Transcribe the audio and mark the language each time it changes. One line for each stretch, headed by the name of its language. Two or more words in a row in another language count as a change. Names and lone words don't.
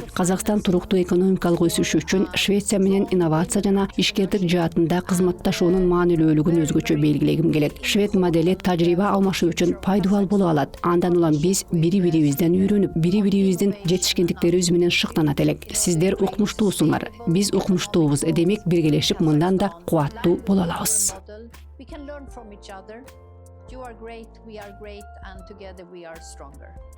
Kyrgyz: Казакстан туруктуу экономикалык өсүш үчүн Швеция менен инновация жана ишкердик жаатында кызматташуунун маанилүүлүгүн өзгөчө белгилегим келет. Швед модели тажрыйба алмашуу үчүн пайдалуу боло алат. Андан улам биз бири-бирибизден үйрөнүп, бири-бирибиздин жетишкендиктерибиз менен шыктанат элек. Сиздер укмуштуусуңар, биз укмуштуубуз. Демек биргелешип мындан да кубаттуу боло алабыз.
English: we can learn learn from each other. You are great, we are great, and together we are stronger.